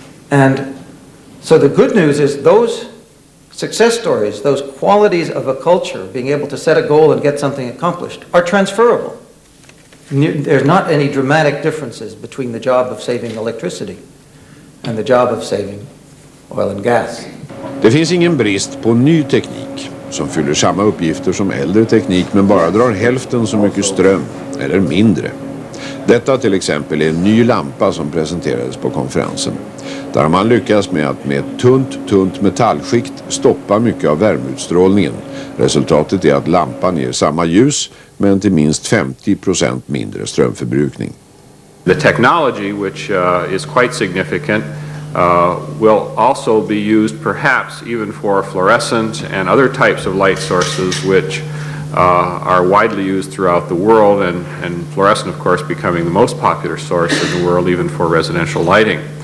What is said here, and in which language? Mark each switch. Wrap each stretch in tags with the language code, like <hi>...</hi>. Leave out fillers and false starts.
<en>And so the good news is those success stories, those qualities of a culture, being able to set a goal and get something accomplished, are transferable. There's not any dramatic differences between the job of saving electricity and the job of saving oil and gas.</en> <sv>Det finns ingen brist på ny teknik som fyller samma uppgifter som äldre teknik men bara drar hälften så mycket ström eller mindre. Detta till exempel är en ny lampa som presenterades på konferensen. Där har man lyckats med att med ett tunt metallskikt stoppa mycket av värmeutstrålningen. Resultatet är att lampan ger samma ljus men till minst 50% mindre strömförbrukning.</sv> <en>The technology, which is quite significant, will also be used perhaps even for fluorescent and other types of light sources which are widely used throughout the world, and fluorescent of course becoming the most popular source in the world even for residential lighting.</en>